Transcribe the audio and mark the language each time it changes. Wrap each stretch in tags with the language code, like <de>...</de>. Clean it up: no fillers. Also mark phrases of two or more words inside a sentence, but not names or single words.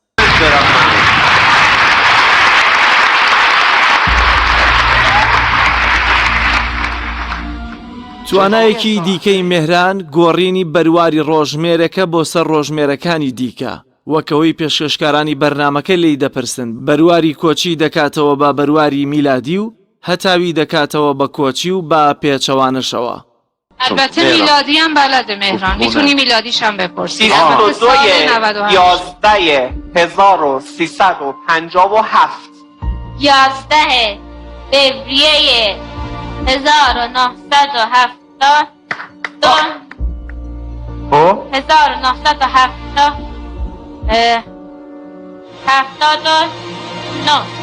<ckb>توانایەکی دیکەی مێهران گۆڕینی بەرواری ڕۆژمێرەکە بۆ سەر ڕۆژمێرەکانی دیکە، وەکەوەی پێشکەشکارانی بەرنمەکە لی دەپرسن بەرواری کۆچی دەکاتەوە بە بەرواری میلادی و هەتاوی دەکاتەوە بە کۆچی و بە پێچەوانشەوە.</ckb> <fa>البته میلادی هم بلده مهران، میتونی میلادیش هم بپرسی. 11/11/1357 11 فوریه 1970 1970 79</fa>